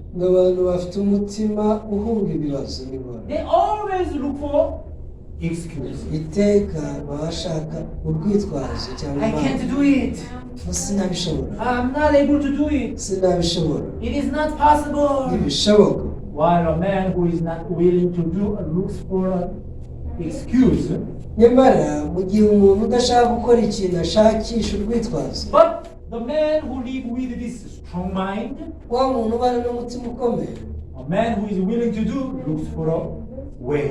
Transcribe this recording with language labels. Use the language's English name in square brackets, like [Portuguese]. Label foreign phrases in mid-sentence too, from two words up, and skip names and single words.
[Kinyarwanda] ni abantu bafite umutima uhunga ibibazo n'ingorane, [English] They always look for excuse. [Kinyarwanda] iteka baba bashaka urwitwazo cyangwa [English] I can't do it. [Kinyarwanda] sinabishobora, [English] I'm not able to do it. [Kinyarwanda] sinabishobora, [English] It is not possible. [Kinyarwanda] ntibishoboka. [English] While a man who is not willing to do looks for an excuse. [Kinyarwanda] nyamara mu gihe umuntu udashaka gukora ikintu ashakisha urwitwazo, [English] But the man who live with this strong mind, [Kinyarwanda] wa muntu ubana n'umutima ukomeye, [English] a man who is willing to do, looks for a way.